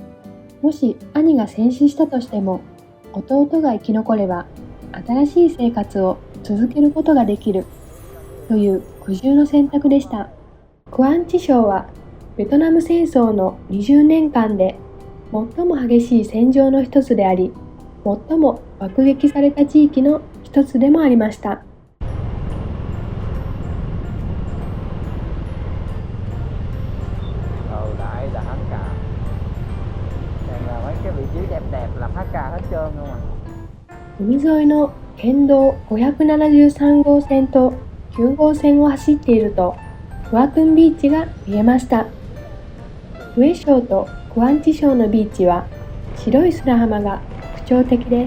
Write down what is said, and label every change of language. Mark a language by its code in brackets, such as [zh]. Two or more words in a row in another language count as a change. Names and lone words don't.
[ja] もし兄が戦死したとしても、弟が生き残れば新しい生活を続けることができるという苦渋の選択でした。クアンチ省はベトナム戦争の20年間で最も激しい戦場の一つであり、最も爆撃された地域の一つでもありました。 [vi] Đại là hết cả. Đây là mấy cái vị trí đẹp đẹp là hết cả hết trơn không à. [ja] 海沿いの県道573号線と9号線を走っていると、クワトゥンビーチが見えました。フエ省とクアンチ省のビーチは白い砂浜が特徴的です。